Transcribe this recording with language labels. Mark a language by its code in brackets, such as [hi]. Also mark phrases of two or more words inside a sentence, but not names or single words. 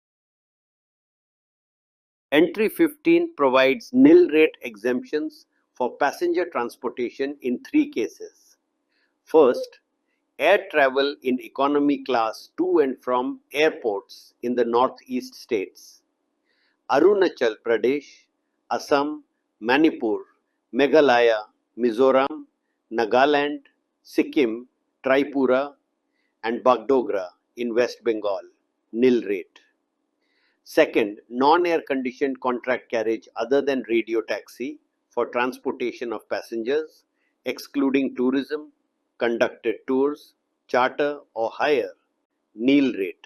[en] Entry 15 provides nil rate exemptions for passenger transportation in 3 cases. First, air travel in economy class to and from airports in the northeast states. Arunachal Pradesh, Assam, Manipur, Meghalaya, Mizoram, Nagaland, Sikkim, Tripura, and Bagdogra in West Bengal, nil rate. Second, non-air conditioned contract carriage other than radio taxi for transportation of passengers, excluding tourism, conducted tours, charter or hire, nil rate.